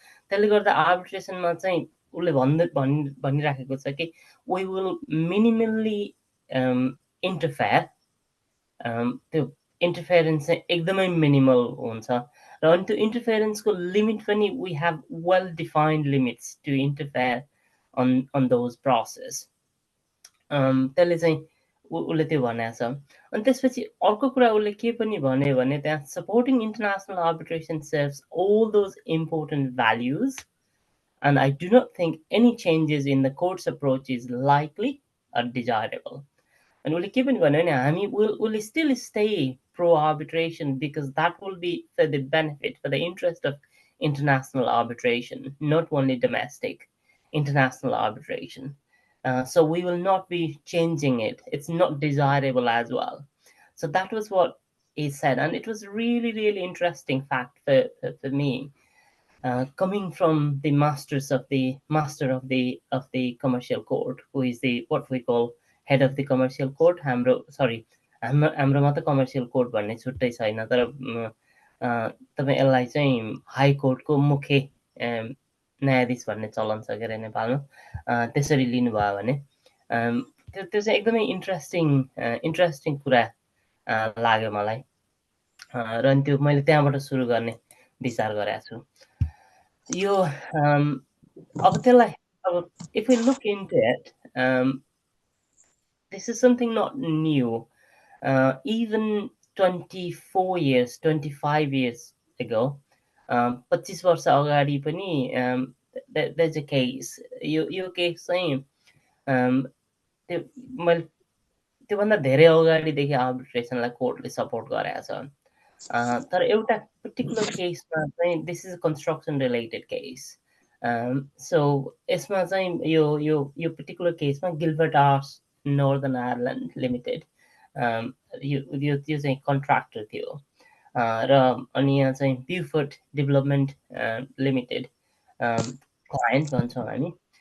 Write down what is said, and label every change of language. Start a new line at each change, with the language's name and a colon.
Nepali: त्यसले गर्दा आर्बिट्रेसनमा चाहिँ उसले भनिराखेको छ कि
English: we will minimally interfere,
Nepali: त्यो इन्टरफेरेन्स चाहिँ एकदमै मिनिमल हुन्छ र अनि त्यो इन्टरफेरेन्सको लिमिट पनि
English: We have well defined limits to interfere on those process.
Nepali: त्यसले चाहिँ उसले त्यो भनेको छ। अनि त्यसपछि अर्को कुरा उसले के पनि भन्यो भने त्यहाँ
English: Supporting international arbitration serves all those important values and I do not think any changes in the court's approach is likely or desirable. And
Nepali: उसले के पनि भन्यो भने हामी
English: will still stay pro arbitration because that will be for the benefit, for the interest of international arbitration, not only domestic international arbitration. So we will not be changing it. It's not desirable as well. So that was what he said, and it was really, really interesting fact for me. Coming from the master of the commercial court, who is the what we call head of the commercial court.
Nepali: हाम्रोमा त commercial court भन्ने छुट्टै छैन, तर तपाईँ यसलाई चाहिँ high कोर्टको मुख्य न्यायाधीश भन्ने चलन छ के अरे नेपालमा। त्यसरी लिनुभयो भने त्यो चाहिँ एकदमै इन्ट्रेस्टिङ कुरा लाग्यो मलाई र अनि त्यो मैले त्यहाँबाट सुरु गर्ने विचार गरेको छु। यो अब त्यसलाई अब
English: if we look into it, this is something not new. Even 24 years, 25 years ago, 25
Nepali: वर्ष अगाडि पनि
English: there's a case.
Nepali: यो केस चाहिँ मैले त्योभन्दा धेरै अगाडिदेखि आर्बिट्रेसनलाई कोर्टले सपोर्ट गरेको छ। तर एउटा पर्टिकुलर केसमा चाहिँ
English: This is construction related case.
Nepali: So यसमा चाहिँ यो पर्टिकुलर केसमा Gilbert arts northern Ireland limited यो चाहिँ कन्ट्र्याक्टर थियो र अनि यहाँ चाहिँ ब्युफोर्ड डेभलपमेन्ट लिमिटेड क्लायन्ट भन्छौँ हामी।